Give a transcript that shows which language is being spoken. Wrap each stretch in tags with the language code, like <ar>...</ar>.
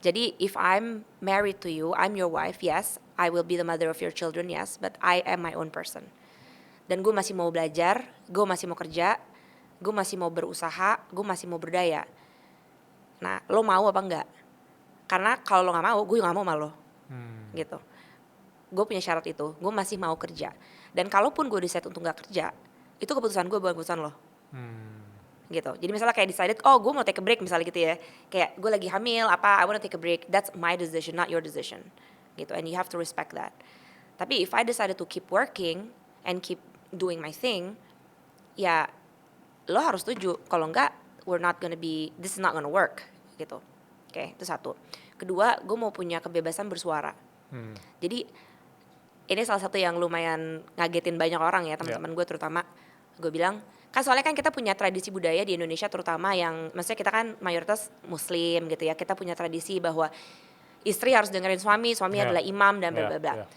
<id>Jadi</id> <en>if I'm married to you, I'm your wife, yes. I will be the mother of your children, yes. But I am my own person.</en> <id>Dan gue masih mau belajar, gue masih mau kerja, gue masih mau berusaha, gue masih mau berdaya. Nah, lo mau apa enggak? Karena kalau lo gak mau, gue gak mau sama lo. Gitu. Gue punya syarat itu, gue masih mau kerja. Dan kalaupun gue decide untuk gak kerja, itu keputusan gue bukan keputusan lo. Gitu. Jadi misalnya kayak decided, oh gue mau</id> <en>take a break</en> <id>misalnya gitu ya. Kayak gue lagi hamil,</id> <en>I wanna take a break. That's my decision, not your decision. Gitu. And you have to respect that. Tapi if I decided to keep working and keep doing my thing,</en> <id>ya lo harus setuju. Kalau enggak,</id> <en>this is not gonna work.</en> <id>Gitu. Oke, itu satu. Kedua, gue mau punya kebebasan bersuara. Jadi ini salah satu yang lumayan ngagetin banyak orang ya, teman-teman gue terutama. Gue bilang, kan soalnya kan kita punya tradisi budaya di Indonesia terutama yang, maksudnya kita kan mayoritas muslim gitu ya. Kita punya tradisi bahwa istri harus dengerin suami adalah imam dan bla bla bla.</id>